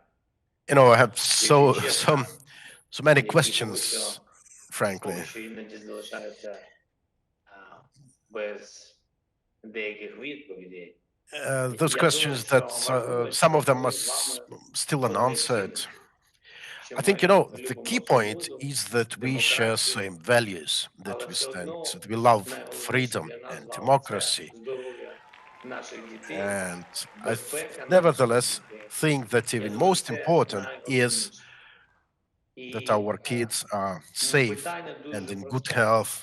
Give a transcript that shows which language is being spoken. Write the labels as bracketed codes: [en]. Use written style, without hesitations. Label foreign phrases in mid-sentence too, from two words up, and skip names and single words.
[en] You know, I have [uk] якщо чесно, [en] so many [uk] які [en] questions, frankly. [uk] поки що іноді залишаються без деяких відповідей. [en] Those questions that some of them are still unanswered. I think, the key point is that we share same values, that we love freedom and democracy. And nevertheless think that even most important is that our kids are safe and in good health.